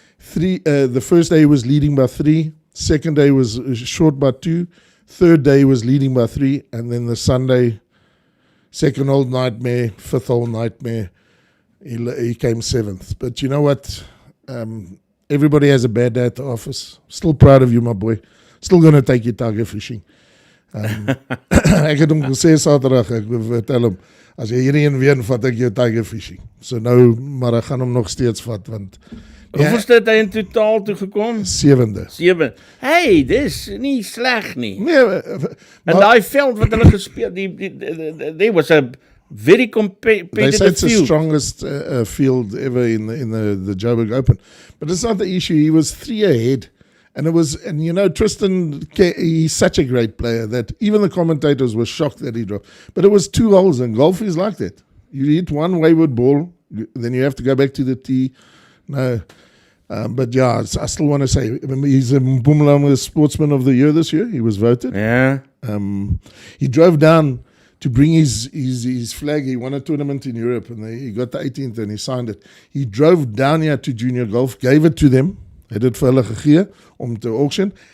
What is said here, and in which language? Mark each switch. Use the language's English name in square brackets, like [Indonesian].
[English] The first day he was leading by 3, second day was short by 2, third day he was leading by 3, and then the Sunday, second old nightmare, fifth old nightmare, he came 7th. But you know what? Everybody has a bad day at the office. Still proud of you, my boy. Still going to take you tiger fishing. [Afrikaans] Ek het hom gesê Saterdag, ek vertel hom, as jy hierheen wen, vat ek jou tiger fishing. So nou, maar ek gaan hom nog steeds vat, want... Hoeveel het hy in totaal toegekom? 7de. 7. Hey, dis nie sleg nie. Nee, en die veld wat hulle gespeel, [English] there was a very competitive field. They say it's the strongest field ever in the Joburg Open. But it's not the issue. He was 3 ahead. And Tristan, he's such a great player that even the commentators were shocked that he dropped. But it was 2 holes, and golf is like that. You hit one wayward ball, then you have to go back to the tee. No. But I still want to say, he's a Mpumalanga Sportsman of the Year this year. He was voted. Yeah. He drove down to bring his flag. He won a tournament in Europe, and he got the 18th, and he signed it. He drove down here to Junior Golf, gave it to them. [Afrikaans] Hy het dit vir hulle gegee om te auction.